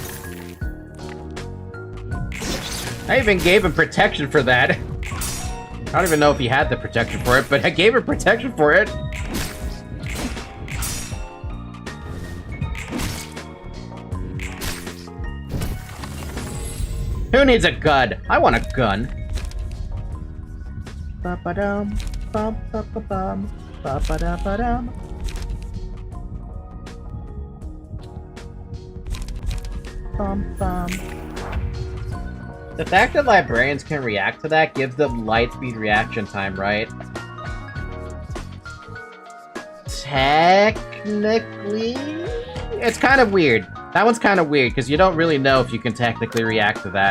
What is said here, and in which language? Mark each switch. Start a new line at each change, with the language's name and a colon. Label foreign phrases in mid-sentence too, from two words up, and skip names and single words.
English: I even gave him protection for that. I don't even know if he had the protection for it, but I gave him protection for it. Who needs a gun? I want a gun. Ba-ba-dum, bum-ba-ba-bum, ba-ba-da-ba-dum. Bum-bum. The fact that librarians can react to that gives them light speed reaction time, right? Technically... It's kind of weird. That one's kind of weird, because you don't really know if you can technically react to that.